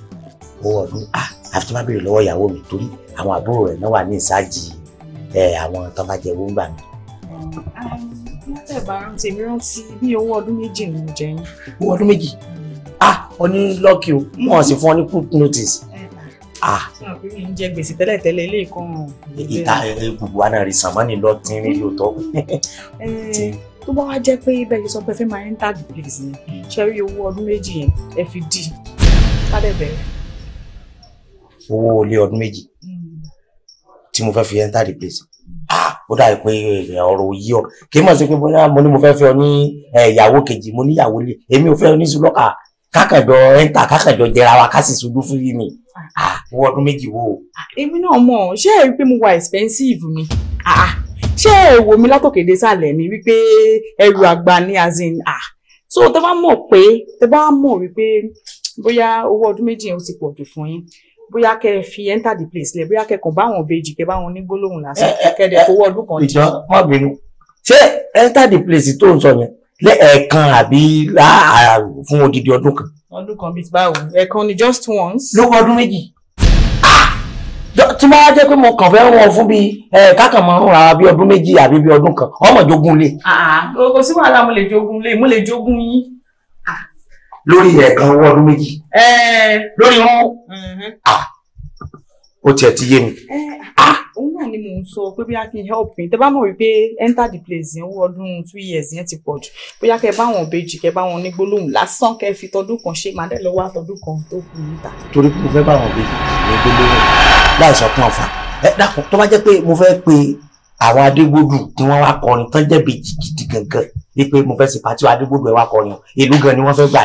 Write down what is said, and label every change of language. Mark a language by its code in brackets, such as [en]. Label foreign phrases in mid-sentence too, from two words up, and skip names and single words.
[yo] owó ọdún àfi tó bá béèrè lọ́wọ́ ìyàwó mi torí àwọn àbúrò rẹ̀ náà wà ní ìsájì àwọn tó bá jẹ owó ń gbà mí. látẹ̀ bá rántí mi rántí bí owó ọdún méjì ni mo jẹ yín. owó ọdún méjì ọ ní lọ́ọ̀kì o wọ́n sì fún ọ ní [en] quick notice. [yo] mi ń jẹ gbèsè tẹ́lẹ̀tẹ́lẹ̀ ilé ìkan. ìta gbogbo wa náà rí sàmánì lọ tínrín lóòótọ́. tó bá wá jẹ́ pé bẹ́ẹ̀ sọ pé fẹ́ máa [en] enter the place [yo] ni ṣe rí owó ọdún méjì yẹn ẹ fi dì kálẹ̀ bẹ̀rẹ̀. owó ilé ọdún méjì tí mo fẹ́ fi [en] enter the place [yo] ó dà pé ọ̀rọ̀ yí ọ kí n mọ̀ sí pé bóyá mo ní mo fẹ́ fẹ́ ọ ní ìyàwó kejì mo ní ìyàwó lé èmi ò fẹ́ ọ ní sùlọ́kà kákàjọ enter kákàjọ jẹra wa ká sì sojú fún yìí ni owó ọdún méjì wo. èmi náà mọ̀ ṣé ẹ rí pé mo wà expensive ni ṣé ẹ wò mí látòkèdè sàlẹ̀ ni wípé ẹrù àgbà ni [en] as in so [yo] tẹ bá mọ̀ wípé bóyá owó ọdún méjì yẹn ó ti pọ̀ jù fún yín bóyá kẹ́ fi enter the place lẹ bóyá kẹ́ kàn bá wọn bèjì kẹ́ bá wọn ní gbólóhùn lásán kẹ́ dẹ̀ fowó ọdún kan jẹ. ìjọ má bínú ṣé enter the place tó ń sọ yẹn lẹ́ẹ̀kan àbí fún odidi ọdún kan. ọdún kan bíi báwo ẹ̀kan ni [en] just once. [yo] lówó ọdún méjì tí wọ́n á jẹ́ pé mo kàn fẹ́ wọn fún bíi kákan máa ń ra bí ọdún méjì àbí bí ọdún kan ọmọ jogun lé. kò sí wàhálà mo lè jogun yín. lórí ẹ̀ẹ̀kan owó ọdún méjì. lórí wọn. ó tiẹ̀ ti yé mi. òun náà ni mò ń sọ pé bóyá kí n [en] help me [yo] tẹ́ bá mọ̀ wípé enter the place yẹn owó ọdún [en] 2 years [yo] yẹn ti pọ̀ jù bóyá kẹ́ bá wọn bèjì kẹ́ bá wọn ní gbólóhùn lásán kẹ́ fi tọdún kan ṣe màá dẹ̀ lọ wá tọdún kan tó kù níta. torí pé mo fẹ́ bá wọn bèjì ní gbólóhùn láì sọ fún ọ̀fà dákun tó bá jẹ́ pé mo fẹ́ pe àwọn adégbòdù tí wọ́n wá kọrin tán jẹ́ bèjì gidi gangan wípé mo fẹ́ ṣe pàtí adégbòdù ẹ̀ wá kọrin ìlú gan ni wọ́n fẹ́ gbà ní.